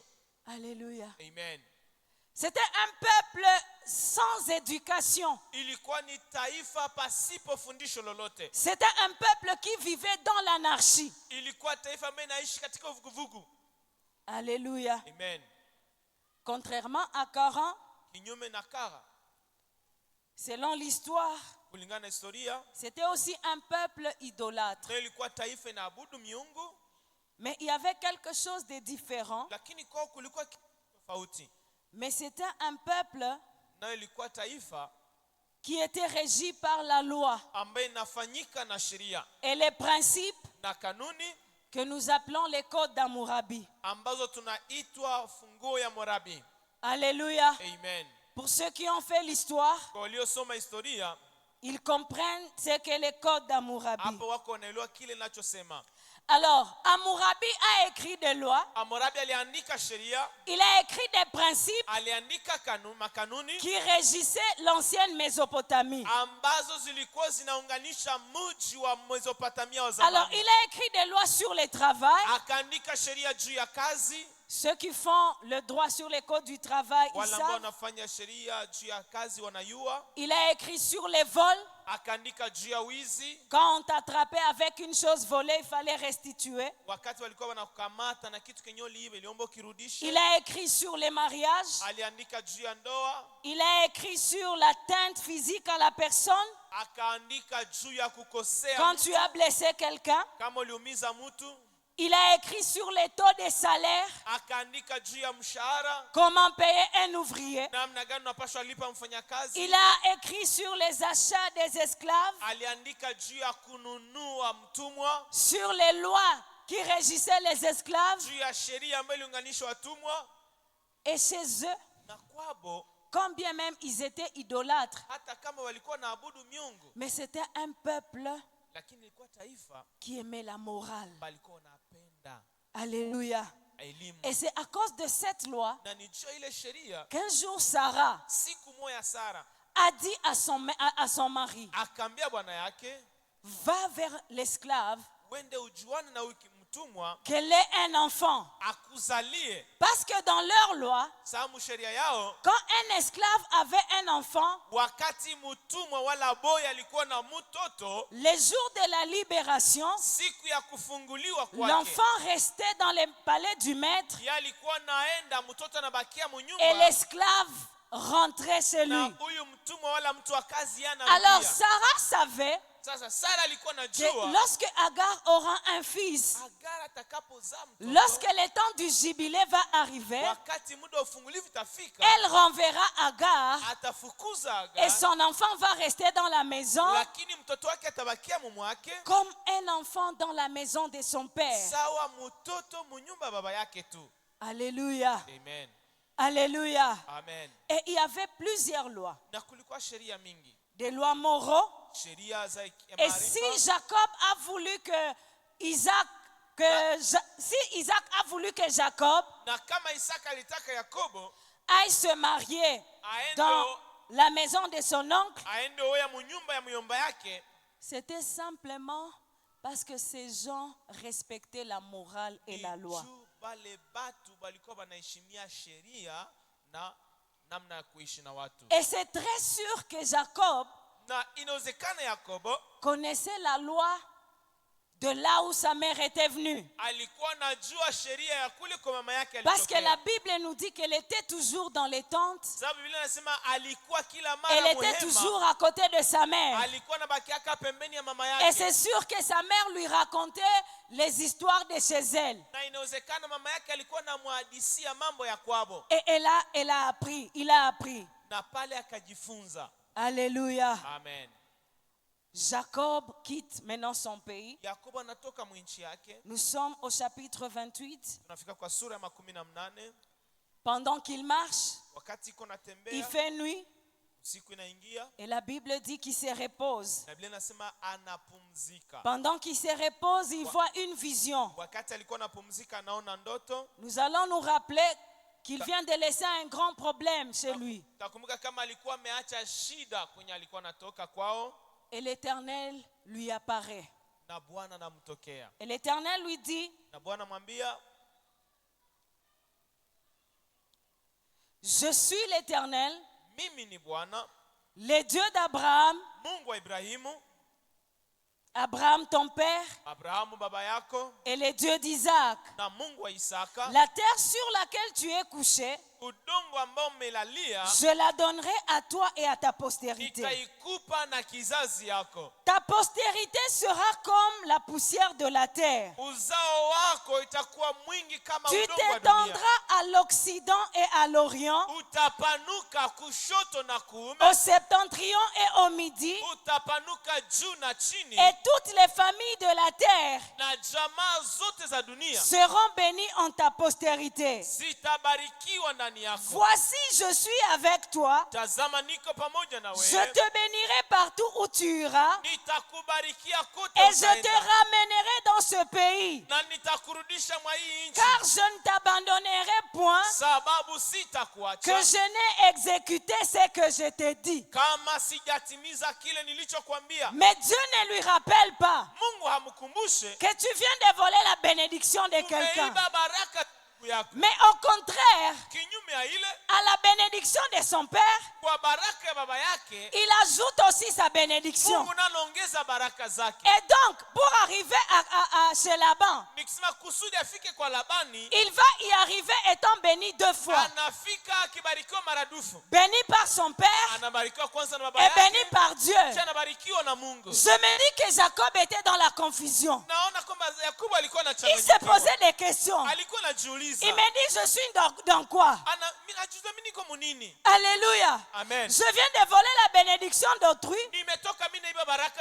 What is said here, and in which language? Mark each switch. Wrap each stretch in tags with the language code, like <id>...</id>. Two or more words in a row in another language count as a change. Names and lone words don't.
<fr>Alléluia. Amen. C'était un peuple sans éducation.</fr> <sw>Ilikuwa ni taifa pasipo fundisho lolote.</sw> <fr>C'était un peuple qui vivait dans l'anarchie.</fr> <sw>Ilikuwa taifa ambayo inaishi katika vuguvugu.</sw> <fr>Alléluia. Amen. Contrairement à Caran,</fr> <sw>Kinyume na Kara,</sw> <fr>selon l'histoire,</fr> <sw>kulingana na historia,</sw> <fr>c'était aussi un peuple idolâtre.</fr> <sw>na ilikuwa taifa inaabudu miungu,</sw> <fr>Mais il y avait quelque chose de différent.</fr> <sw>lakini kwao kulikuwa kitu tofauti.</sw> <fr>Mais c'était un peuple</fr> <sw>Na ilikuwa taifa</sw> <fr>qui était régi par la loi</fr> <sw>ambayo inafanyika na sheria</sw> <fr>et les principes</fr> <sw>na kanuni</sw> <fr>que nous appelons les codes d'Hammurabi.</fr> <sw>ambazo tunaitwa funguo ya Morabi.</sw> <fr>Alléluia. Amen. Pour ceux qui ont fait l'histoire,</fr> <sw>Kwa waliosoma historia,</sw> <fr>ils comprennent ce que les codes d'Hammurabi.</fr> <sw>hapo wako wanaelewa kile ninachosema.</sw> <fr>Alors, Hammurabi a écrit des lois,</fr> <sw>Hammurabi aliandika sheria,</sw> <fr>il a écrit des principes</fr> <sw>aliandika makanuni</sw> <fr>qui régissaient l'ancienne Mésopotamie.</fr> <sw>ambazo zilikuwa zinaunganisha mji wa Mesopotamia wa</sw> <fr>Alors,</fr> <sw>zamani.</sw> <fr>il a écrit des lois sur le travail.</fr> <sw>Akaandika sheria juu ya kazi.</sw> <fr>Ceux qui font le droit sur les codes du travail, ils</fr> <sw>Wale ambao</sw> <fr>savent.</fr> <sw>wanafanya sheria juu ya kazi wanayua.</sw> <fr>Il a écrit sur les vols.</fr> <sw>Akaandika juu ya wizi.</sw> <fr>Quand on t'attrapait avec une chose volée, il fallait restituer.</fr> <sw>Wakati walikuwa wanakukamata na kitu kenye uliiba iliomba ukirudishe.</sw> <fr>Il a écrit sur les mariages.</fr> <sw>Aliandika juu ya ndoa.</sw> <fr>Il a écrit sur l'atteinte physique à la personne.</fr> <sw>Akaandika juu ya kukosea</sw> <fr>Quand tu as blessé quelqu'un,</fr> <sw>kama uliumiza mtu.</sw> <fr>il a écrit sur les taux de salaire.</fr> <sw>Akaandika juu ya mshahara,</sw> <fr>Comment payer un ouvrier.</fr> <sw>namna gani unapaswa lipa mfanyakazi.</sw> <fr>Il a écrit sur les achats des esclaves.</fr> <sw>Aliandika juu ya kununua mtumwa,</sw> <fr>Sur les lois qui régissaient les esclaves.</fr> <sw>juu ya sheria ambayo iliunganisha watumwa.</sw> <fr>Et chez eux,</fr> <sw>Na kwabo,</sw> <fr>quand bien même ils étaient idolâtres,</fr> <sw>hata kama walikuwa naabudu miungu,</sw> <fr>mais c'était un peuple</fr> <sw>lakini ilikuwa taifa</sw> <fr>qui aimait la morale.</fr> <sw>balikuwa wanapenda</sw> <fr>Alléluia.</fr> <sw>elimu.</sw> <fr>Et c'est à cause de cette loi</fr> <sw>Na ni juu ya ile sheria,</sw> <fr>qu'un jour Sarah</fr> <sw>siku moja Sara</sw> <fr>a dit à son mari,</fr> <sw>akaambia bwana yake,</sw> <fr>va vers l'esclave,</fr> <sw>wende ujuane na huyu mtumwa</sw> <fr>qu'elle ait un enfant.</fr> <sw>akuzalie.</sw> <fr>Parce que dans leur loi,</fr> <sw>Sababu sheria yao,</sw> <fr>quand un esclave avait un enfant,</fr> <sw>wakati mtumwa wala boy alikuwa na mtoto,</sw> <fr>les jours de la libération,</fr> <sw>siku ya kufunguliwa kwake,</sw> <fr>l'enfant restait dans le palais du maître</fr> <sw>yeye alikuwa naenda, mtoto anabakia</sw> <fr>et</fr> <sw>munyumba,</sw> <fr>l'esclave rentrait chez</fr> <sw>na</sw> <fr>lui.</fr> <sw>huyu mtumwa wala mtu wa kazi yana.</sw> <fr>Alors Sarah savait</fr> <sw>Sasa Sara alikuwa</sw> <fr>que</fr> <sw>najua</sw> <fr>lorsque Agar aura un fils,</fr> <sw>Agar atakapozaa mtoto,</sw> <fr>lorsque le temps du jubilé va arriver,</fr> <sw>wakati muda wa ufungulivu itafika,</sw> <fr>elle renverra Agar</fr> <sw>atafukuza</sw> <fr>et</fr> <sw>Agar,</sw> <fr>son enfant va rester dans la maison</fr> <sw>lakini mtoto wake atabakia mume wake</sw> <fr>comme un enfant dans la maison de son père.</fr> <sw>sawa mtoto munyumba baba yake tu.</sw> <fr>Alléluia. Amen. Alléluia. Amen. Et il y avait plusieurs lois.</fr> <sw>Na kulikuwa sheria mingi,</sw> <fr>Des lois moraux.</fr> <sw>sheria za</sw> <fr>Et si</fr> <sw>maarifa.</sw> <fr>Jacob a voulu que Isaac si Isaac a voulu que Jacob</fr> <sw>na kama Isaka alitaka Yakobo</sw> <fr>aille se marier dans la maison de son oncle,</fr> <sw>aende oya munyumba ya muyomba yake,</sw> <fr>c'était simplement parce que ces gens respectaient la morale et la loi.</fr> <sw>bale batu balikuwa banaheshimia sheria na namna ya kuishi na watu.</sw> <fr>Et c'est très sûr que Jacob</fr> <sw>Na inawezekana Yakobo</sw> <fr>connaissait la loi de là où sa mère était venue.</fr> <sw>alikuwa najua sheria ya kule kwa mama yake</sw> <fr>Parce que</fr> <sw>alitokea.</sw> <fr>la Bible nous dit qu'elle était toujours dans les tentes.</fr> <sw>Sababu Biblia inasema alikuwa kila mara</sw> <fr>Elle était toujours</fr> <sw>muhema,</sw> <fr>à côté de sa mère.</fr> <sw>alikuwa nabakiaka pembeni ya mama</sw> <fr>Et</fr> <sw>yake.</sw> <fr>c'est sûr que sa mère lui racontait les histoires de chez elle.</fr> <sw>Na inawezekana mama yake alikuwa namhadisia mambo ya kwabo,</sw> <fr>Et il a appris.</fr> <sw>na pale akajifunza.</sw> <fr>Alléluia. Amen. Jacob quitte maintenant son pays.</fr> <sw>Yakobo anatoka mwinchi yake.</sw> <fr>Nous sommes au chapitre 28.</fr> <sw>Tunafika kwa sura ya 18.</sw> <fr>Pendant qu'il marche,</fr> <sw>Wakati iko</sw> <fr>il</fr> <sw>natembea,</sw> <fr>fait nuit.</fr> <sw>usiku inaingia,</sw> <fr>Et la Bible dit qu'il se repose.</fr> <sw>na Biblia inasema anapumzika.</sw> <fr>Pendant qu'il se repose, il voit une vision.</fr> <sw>Wakati alikuwa anapumzika anaona ndoto.</sw> <fr>Nous allons nous rappeler qu'il vient de laisser un grand problème chez lui.</fr> <sw>Takumbuka kama alikuwa ameacha shida kwenye alikuwa anatoka kwao,</sw> <fr>Et l'Éternel lui apparaît.</fr> <sw>na Bwana anamtokea.</sw> <fr>Et l'Éternel lui dit,</fr> <sw>Na Bwana mwambia,</sw> <fr>je suis l'Éternel,</fr> <sw>mimi ni Bwana,</sw> <fr>le Dieu d'Abraham,</fr> <sw>Mungu wa Ibrahimu,</sw> <fr>Abraham ton père,</fr> <sw>Abrahamu baba yako,</sw> <fr>et le Dieu d'Isaac.</fr> <sw>na Mungu wa Isaka.</sw> <fr>La terre sur laquelle tu es couché,</fr> <sw>Udongo ambao umelalia</sw> <fr>je la donnerai à toi et à ta postérité.</fr> <sw>nitaikupa na kizazi yako.</sw> <fr>Ta postérité sera comme la poussière de la terre.</fr> <sw>Uzao wako itakuwa mwingi kama</sw> <fr>Tu</fr> <sw>udongo wa dunia.</sw> <fr>t'étendras à l'Occident et à l'Orient,</fr> <sw>Utapanuka kushoto na kuume,</sw> <fr>au septentrion et au midi,</fr> <sw>utapanuka juu na chini,</sw> <fr>et toutes les familles de la terre</fr> <sw>na jamaa zote za dunia</sw> <fr>seront bénies en ta postérité.</fr> <sw>zitabarikiwa ndani yako.</sw> <fr>Voici, je suis avec toi.</fr> <sw>Tazama niko pamoja na</sw> <fr>Je</fr> <sw>wewe,</sw> <fr>te bénirai partout où tu iras,</fr> <sw>nitakubarikia kote</sw> <fr>et je te</fr> <sw>utaenda,</sw> <fr>ramènerai dans ce pays.</fr> <sw>na nitakurudisha mwa hii nchi,</sw> <fr>Car je ne t'abandonnerai point,</fr> <sw>sababu</sw> <fr>que</fr> <sw>sitakuacha</sw> <fr>je n'ai exécuté ce que je t'ai dit.</fr> <sw>kama sijatimiza kile nilichokuambia.</sw> <fr>Mais Dieu ne lui rappelle pas</fr> <sw>Mungu hamkumbushe</sw> <fr>que tu viens de voler la bénédiction de quelqu'un.</fr> <sw>umeiba baraka yako.</sw> <fr>Mais au contraire,</fr> <sw>Kinyume ya ile,</sw> <fr>à la bénédiction de son père,</fr> <sw>kwa baraka ya baba yake</sw> <fr>il ajoute aussi sa bénédiction.</fr> <sw>Mungu nanaongeza baraka zake.</sw> <fr>Et donc, pour arriver chez Laban,</fr> <sw>Nikisema kusudi afike kwa Labani,</sw> <fr>il va y arriver étant béni 2 fois.</fr> <sw>anafika akibarikiwa maradufu.</sw> <fr>Béni par son père</fr> <sw>Anabarikiwa kwanza na baba</sw> <fr>et béni</fr> <sw>yake,</sw> <fr>par Dieu.</fr> <sw>kisha anabarikiwa na Mungu.</sw> <fr>Je me dis que Jacob était dans la confusion.</fr> <sw>Naona kwamba Yakobo alikuwa</sw> <fr>Il se</fr> <sw>anachanganyikiwa.</sw> <fr>posait des questions.</fr> <sw>Alikuwa anajiuliza,</sw> <fr>Il me dit, je suis dans quoi?</fr> <sw>anajiuliza mimi niko munini?</sw> <fr>Alléluia. Amen. Je viens de voler la bénédiction d'autrui.</fr> <sw>Nimetoka mimi naiba baraka</sw>